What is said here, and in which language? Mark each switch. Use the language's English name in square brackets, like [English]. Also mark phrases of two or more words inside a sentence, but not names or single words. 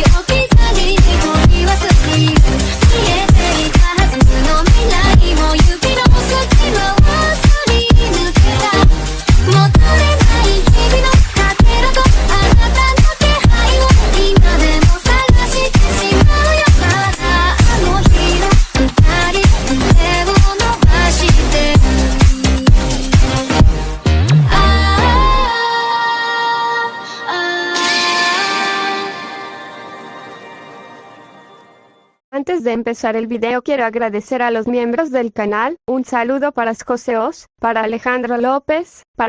[Japanese] 置き去りに取り忘れる消えていたはずの未来も指の隙間をすり抜けた戻れない日々のかけらとあなたの気配を今でも探してしまうよまだあの日の二人手を伸ばしてる [Spanish] Antes de empezar el video quiero agradecer a los miembros del canal, un saludo para Scoseos, para Alejandro López, para